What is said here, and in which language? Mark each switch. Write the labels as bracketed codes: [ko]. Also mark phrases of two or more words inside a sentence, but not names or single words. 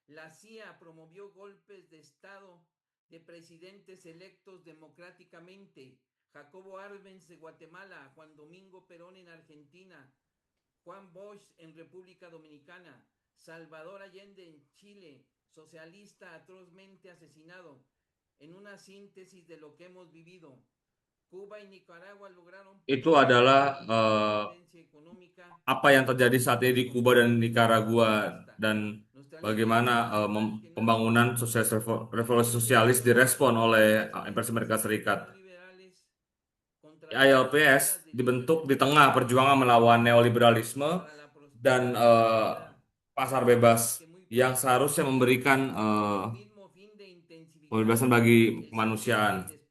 [es] La CIA promovió golpes de Estado de presidentes electos democráticamente, Jacobo Arbenz de Guatemala, Juan Domingo Perón en Argentina, Juan Bosch en República Dominicana, Salvador Allende en Chile, socialista atrozmente asesinado. En una síntesis de lo que hemos vivido, Cuba y Nicaragua lograron [id] Itu adalah [es] independencia económica [id] apa yang terjadi saat ini di Kuba dan Nicaragua dan bagaimana pembangunan revolusi sosialis direspon oleh Imperium Amerika Serikat. ILPS dibentuk di tengah perjuangan melawan neoliberalisme dan pasar bebas yang seharusnya memberikan kebebasan bagi kemanusiaan.